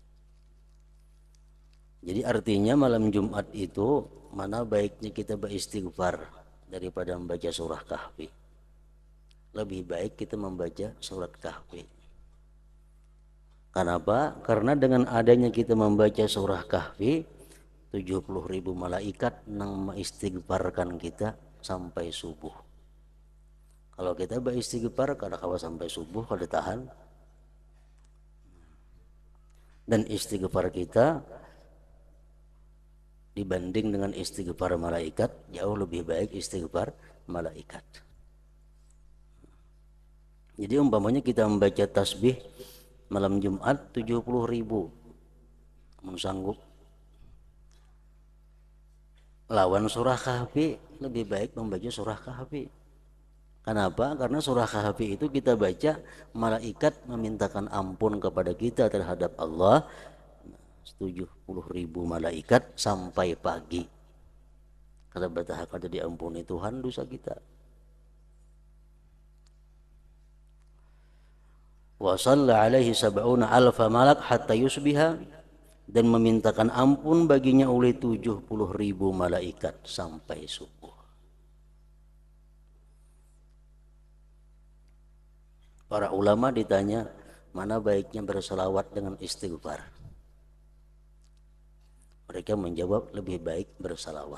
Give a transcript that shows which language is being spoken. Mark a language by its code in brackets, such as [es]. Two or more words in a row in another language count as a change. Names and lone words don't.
[id] Jadi artinya malam Jumat itu mana baiknya kita beristighfar daripada membaca surah Kahfi. Lebih baik kita membaca surat Kahfi. Kenapa? Karena dengan adanya kita membaca surah Kahfi, 70.000 malaikat nang mengistighfarkan kita sampai subuh. [bjn] Kalau kita beristighfar kada kawa sampai subuh, kada tahan. [id] Dan istighfar kita dibanding dengan istighfar malaikat, jauh lebih baik istighfar malaikat. Jadi umpamanya kita membaca tasbih malam Jumat 70.000, sanggup lawan surah Kahfi, lebih baik membaca surah Kahfi. Kenapa? Karena surah Kahfi itu kita baca, malaikat memintakan ampun kepada kita terhadap Allah 70.000 malaikat sampai pagi. Kata betah kada diampuni Tuhan dosa kita. [ar] وصلى عليه سبعون ألف ملك حتى يصبح, [id] dan memintakan ampun baginya oleh 70.000 malaikat sampai subuh. Para ulama ditanya, mana baiknya berselawat dengan istighfar? Mereka menjawab, lebih baik bersalawat.